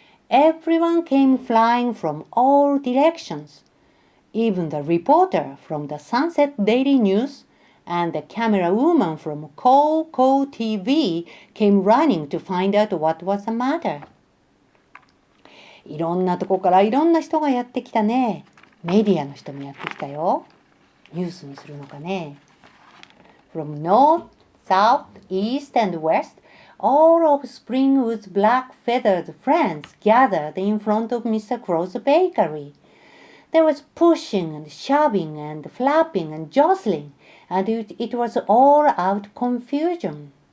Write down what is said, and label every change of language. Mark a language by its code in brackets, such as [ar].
[en] Everyone came flying from all directions. Even the reporter from the Sunset Daily News and the camera woman from Coco TV came running to find out what was the matter. [ja] いろんなとこからいろんな人がやってきたね。メディアの人もやってきたよ。ニュースにするのかね。 [en] From north, south, east, and west, all of Springwood's black-feathered friends gathered in front of Mr. Crow's bakery. There was pushing and shoving and flapping and jostling, and it was all-out confusion.